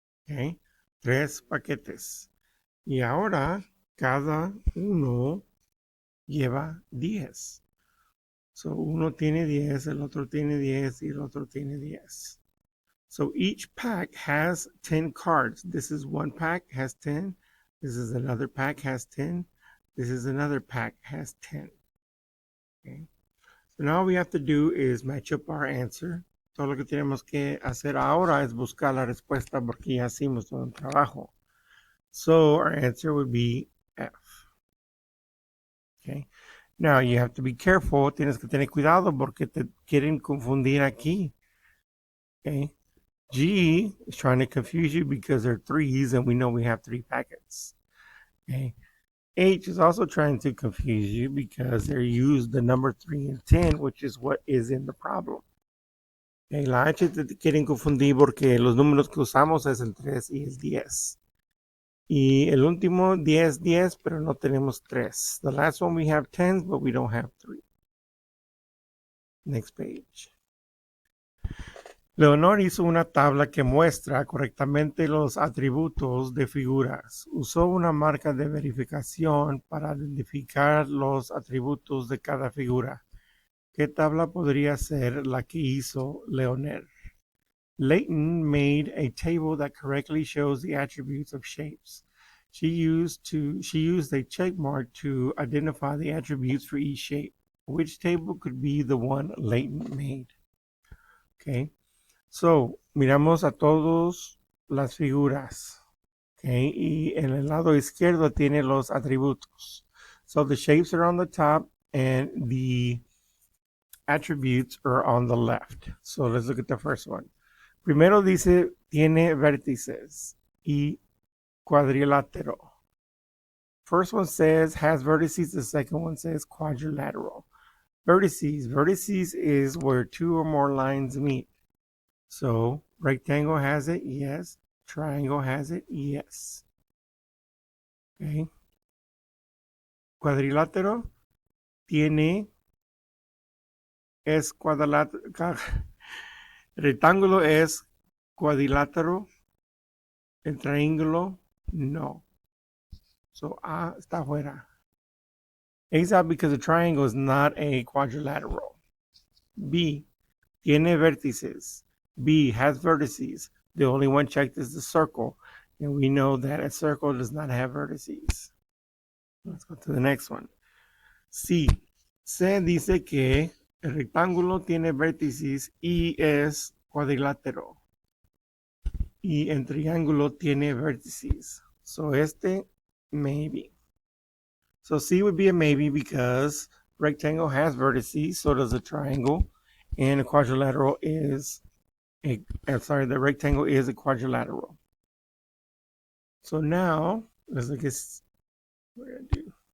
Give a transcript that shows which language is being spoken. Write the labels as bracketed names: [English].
[Spanish] Okay. 3 paquetes. Y ahora cada uno lleva 10. So uno tiene 10, el otro tiene 10 y el otro tiene 10. [English] So each pack has 10 cards. This is one pack, has 10. This is another pack, has 10. This is another pack, has 10. Okay. So now all we have to do is match up our answer. [Spanish] Todo lo que tenemos que hacer ahora es buscar la respuesta porque ya hicimos todo el trabajo. [English] So our answer would be F. Okay. Now you have to be careful. [Spanish] Tienes que tener cuidado porque te quieren confundir aquí. [English] Okay. G is trying to confuse you because they're threes and we know we have 3 packets. Okay. H is also trying to confuse you because they use the number 3 and 10, which is what is in the problem. Okay. [Spanish] La H te quieren confundir porque los números que usamos es el 3 y el 10. Y el último 10, 10, pero no tenemos 3. [English] The last one we have 10s, but we don't have 3. Next page. [Spanish] Leonor hizo una tabla que muestra correctamente los atributos de figuras. Usó una marca de verificación para identificar los atributos de cada figura. ¿Qué tabla podría ser la que hizo Leonor? [English] Leighton made a table that correctly shows the attributes of shapes. She used a check mark to identify the attributes for each shape. Which table could be the one Leighton made? Okay. [Spanish] So, miramos a todas las figuras. Okay. Y en el lado izquierdo tiene los atributos. [English] So the shapes are on the top and the attributes are on the left. So let's look at the first one. [Spanish] Primero dice, tiene vértices y cuadrilátero. [English] First one says has vertices. The second one says quadrilateral. Vertices. Vertices is where 2 or more lines meet. So rectangle has it, yes. Triangle has it, yes. Okay. [Spanish] Cuadrilátero tiene es cuadrilátero. Rectángulo es cuadrilátero. El triángulo no. So A está fuera. [English] A's out because the triangle is not a quadrilateral. [Spanish] B tiene vértices. [English] B has vertices. The only one checked is the circle. And we know that a circle does not have vertices. Let's go to the next one. C. [Spanish] Se dice que el rectángulo tiene vértices y es cuadrilátero. Y el triángulo tiene vértices. So este, [English] maybe. So C would be a maybe because rectangle has vertices, so does a triangle. And a quadrilateral is the rectangle is a quadrilateral. So now, let's look at, what did I do?